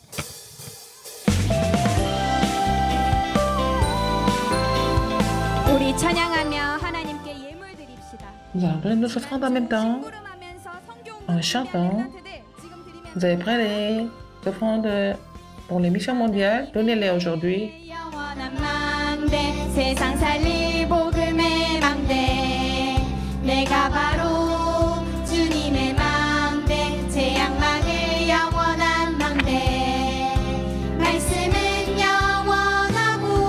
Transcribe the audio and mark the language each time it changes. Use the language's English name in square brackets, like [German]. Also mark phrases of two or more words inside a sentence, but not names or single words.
[Korean] 우리 찬양하며 하나님께 예물 드립시다. [French] Nous allons donner nos offrandes en même temps. En chantant. Vous avez prêt les offrandes pour les missions mondiales? Donnez-les aujourd'hui. [Korean] 영원한 망대 세상 살릴 복음의 망대 내가 바로 주님의 망대 재앙 막을 영원한 망대 말씀은 영원하고